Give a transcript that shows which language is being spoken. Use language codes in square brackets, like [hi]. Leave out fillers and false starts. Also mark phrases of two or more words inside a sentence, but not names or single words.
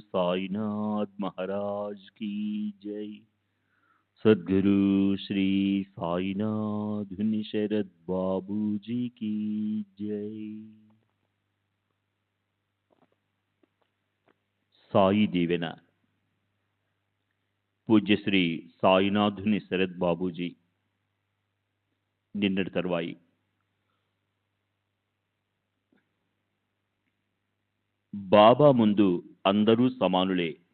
[hi] साईनाथ महाराज की जय। सद्गुरु श्री साईनाथ शरद बाबू जी की जय। [te] సాయి దీవెన పూజ్యశ్రీ సాయినాథుని శరత్ బాబూజీ నిన్నటి తరువాయి. బాబా ముందు అందరూ సమానులే.